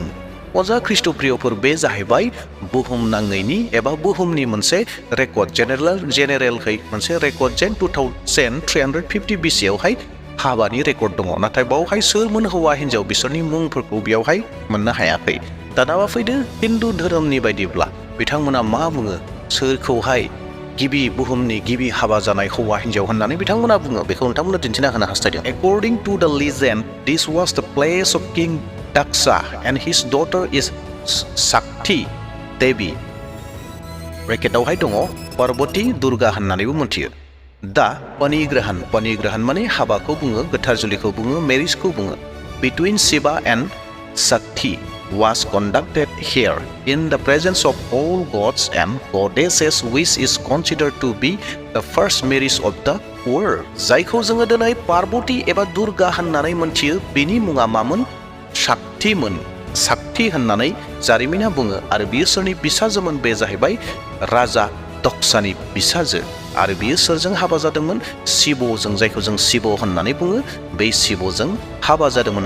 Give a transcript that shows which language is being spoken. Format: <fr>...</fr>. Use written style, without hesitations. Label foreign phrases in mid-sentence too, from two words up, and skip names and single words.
<brx>अजा ख्रिस्ट'प्रियफोर, बे जाहैबाय बुहुम नाङैनि एबा बुहुमनि मोनसे रेकर्ड, जेनेरेलहै मोनसे रेकर्ड, जेन 2350 BC आवहाय हाबानि रेकर्ड दङ। नाथाय बावहाय सोरमोन हौवा हिन्जाव बिसोरनि मुंफोरखौ बेयावहाय मोननो हायाखै। दानाबा फैदो हिन्दु धोरोमनि बायदिब्ला बिथांमोना मा बुङो, सोरखौहाय बुहुमनि गिबि हाबा जानाय हौवा हिन्जाव होननानै बिथांमोना बुङो, बेखौ नोंथांमोननो दिन्थिना होनो हास्थायदों।</brx> <en>According to the legend, this was the place of King Daksha and his daughter is Shakti Devi.</en> <brx>ब्रेकेटावहाय दङ पार्बती दुर्गा होननानैबो मोनथियो। दा पानिग्रहण माने हाबाखौ बुङो, गोथार जुलिखौ बुङो, मेरिजखौ बुङो।</brx> <en>Between Shiva and Shakti was conducted here in the presence of all gods and goddesses, which is considered to be the first marriage of the world.</en> <brx>जायखौ जोङो दिनै पार्बती एबा दुर्गा होननानै मोनथियो, बेनि मुङा मामोन? शाक्ति होननानै जारिमिना बुङो आरो बियो सोरनि बिसाजोमोन? बे जाहैबाय राजा दक्षानि बिसाजो। आरो बियो सोरजों हाबा जादोंमोन? शिवजों, जायखौ जों शिव होननानै बुङो, बै शिवजों हाबा जादोंमोन।</brx>